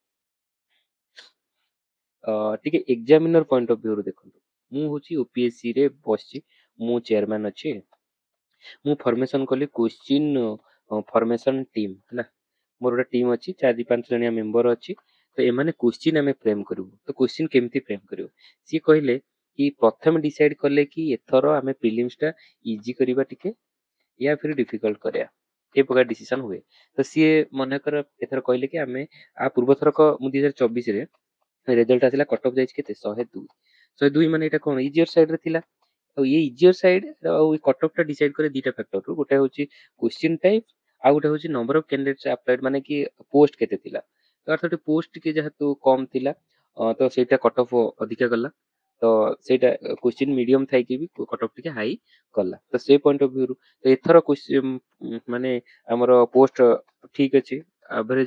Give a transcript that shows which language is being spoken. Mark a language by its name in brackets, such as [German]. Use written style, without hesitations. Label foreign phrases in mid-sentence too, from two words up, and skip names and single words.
[Odia] ଟିକେ ଏକ୍ସାମିନର [English] point of view [Odia] ରୁ ଦେଖନ୍ତୁ ମୁଁ ହଉଛି ଓପିଏସସି ରେ ବସିଛି ମୁଁ ଚେୟାରମ୍ୟାନ ଅଛି ମୁଁ ଫର୍ମେସନ କଲି [English] question formation team [Odia] ହେଲା ମୋର ଗୋଟେ ଟିମ୍ ଅଛି 4-5 ଜଣିଆ ମେମ୍ବର ଅଛି ତ ଏମାନେ କ୍ୱେଶ୍ଚିନ୍ ଆମେ ଫ୍ରେମ୍ କରିବୁ ତ କ୍ୱେଶ୍ଚିନ୍ କେମିତି ଫ୍ରେମ୍ କରିବୁ ସିଏ କହିଲେ କି ପ୍ରଥମେ ଡିସାଇଡ୍ କଲେ କି ଏଥର ଆମେ ପ୍ରିଲିମ୍ସ ଟା ଇଜି କରିବା ଟିକେ [Hindi] या फिर [Odia] डिफिकल्ट କରିବା ଏ ପ୍ରକାର ଡିସିସନ ହୁଏ ତ ସିଏ ମନେକର ଏଥର କହିଲେ କି ଆମେ ଆ ପୂର୍ବ ଥରକ ମୁଁ 2024 ରେ ରେଜଲ୍ଟ ଆସିଲା [English] cut off [Odia] ଯାଇଛି କେତେ 102 102 ମାନେ ଏଇଟା କଣ [English] easier side [Odia] ରେ ଥିଲା ଆଉ ଏ [English] easier side [Odia] ଆଉ ଏ [English] cut off [Odia] ଟା ଡିସାଇଡ୍ କରେ ଦିଟା ଫ୍ୟାକ୍ଟର ରୁ ଗୋଟେ ହଉଛି [English] question type [Odia] ଆଉ ଗୋଟେ ହଉଛି [English] number of candidates applied [Odia] ମାନେ କି ପୋଷ୍ଟ କେତେ ଥିଲା ତ ଅର୍ଥାତ ପୋଷ୍ଟ ଟିକେ ଯେହେତୁ କମ ଥିଲା ତ ସେଇଟା [English] cut off [Odia] ଅଧିକା ଗଲା ତ ସେଇଟା [English] question medium [Odia] ଥାଇକି ବି [English] cut off [Odia] ଟିକେ ହାଇ କଲା ତ ସେ [English] point of view [Odia] ରୁ ତ ଏଥର ମାନେ ଆମର ପୋଷ୍ଟ ଠିକ ଅଛି ଆଭରେଜ